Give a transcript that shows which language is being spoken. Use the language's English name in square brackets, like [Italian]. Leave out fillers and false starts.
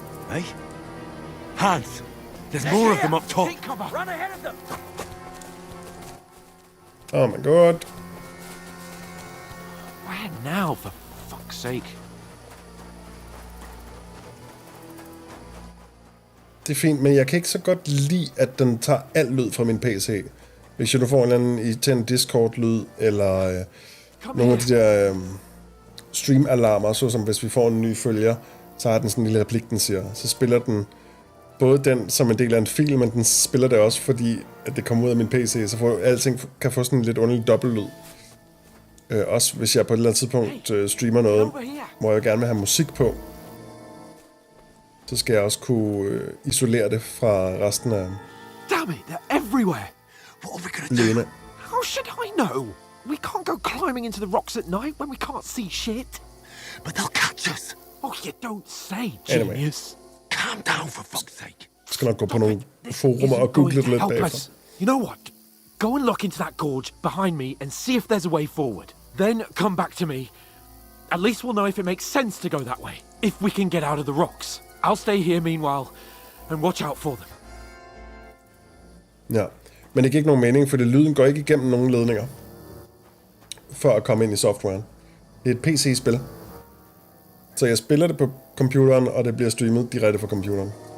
[English] Hey? Hans! There's more of them up top. Take cover. Run ahead of them. Oh my god. Where now, for fuck's sake? [Danish] Det er fint, men jeg kan ikke så godt lide, at den tager al lyd fra min PC. Hvis jeg nu får en eller anden irriterende Discord-lyd, eller nogle af de der stream-alarmer, såsom hvis vi får en ny følger, så har den sådan en lille replik, den siger. Så spiller den både den som en del af en film, men den spiller det også, fordi at det kommer ud af min PC, så alting kan få sådan en lidt underlig dobbeltlyd. Også hvis jeg på et eller andet tidspunkt streamer noget, hvor jeg gerne vil have musik på, så skal jeg også kunne isolere det fra resten af... [English] Damn it, they're everywhere. What are we gonna do? How should I know? We can't go climbing into the rocks at night when we can't see shit. But they'll catch us. Oh, you don't say, genius. Calm down, for fuck's sake. [Danish] Jeg skal nok gå på nogle forumer og google det lidt bagefter. [English] You know what? Go and look into that gorge behind me and see if there's a way forward. Then come back to me. At least we'll know if it makes sense to go that way. If we can get out of the rocks. I'll stay here meanwhile and watch out for them. [Danish] Ja, men det giver ikke nogen mening, for lyden går ikke igennem nogen ledninger for at komme ind i softwaren. Det er et PC-spil. Så jeg spiller det på computeren, og det bliver streamet direkte fra computeren.